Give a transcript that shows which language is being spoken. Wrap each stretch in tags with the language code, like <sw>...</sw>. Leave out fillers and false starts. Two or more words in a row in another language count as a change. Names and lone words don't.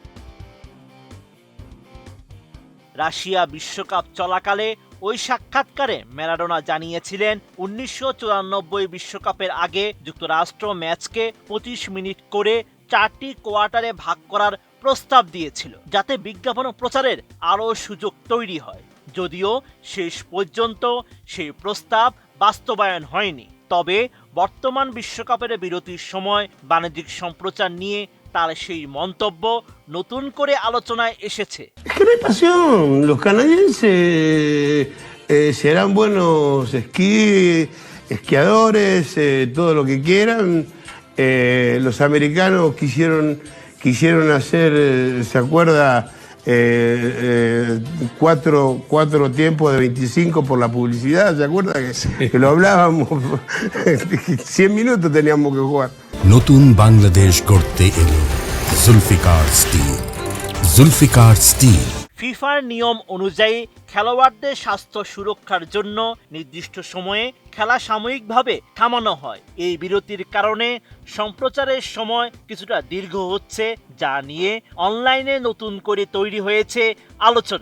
<bn>রাশিয়া বিশ্বকাপ চলাকালে ওই সাক্ষাৎকারে ম্যারাডোনা জানিয়েছিলেন 1994 বিশ্বকাপের আগে যুক্তরাষ্ট্র ম্যাচকে 25 মিনিট করে 4টি কোয়ার্টারে ভাগ করার প্রস্তাব দিয়েছিল, যাতে বিজ্ঞাপন প্রচারের আরও সুযোগ তৈরি হয়। যদিও শেষ পর্যন্ত সেই প্রস্তাব বাস্তবায়ন হয়নি। তবে বর্তমান বিশ্বকাপের বিরতির সময় বাণিজ্যিক সম্প্রচার নিয়ে তার সেই মন্তব্য নতুন করে আলোচনায় এসেছে।</bn> <es>Los canadienses serán buenos esquiadores, todo lo que quieran. Los americanos quisieron hacer, ¿se acuerda? Cuatro tiempos de 25 por la publicidad, ¿se acuerda? Que lo hablábamos, 100 minutos teníamos que jugar.</es> <bn>নতুন বাংলাদেশ গড়তে এলো জুলফিকার স্টিল। জুলফিকার স্টিল। ফিফার নিয়ম অনুযায়ী খেলোয়াড়দের স্বাস্থ্য সুরক্ষার জন্য নির্দিষ্ট সময়ে খেলা সাময়িকভাবে থামানো হয়। এই বিরতির কারণে সম্প্রচারের সময় কিছুটা দীর্ঘ হচ্ছে, যা নিয়ে অনলাইনে নতুন করে তৈরি হয়েছে আলোচনা।</bn>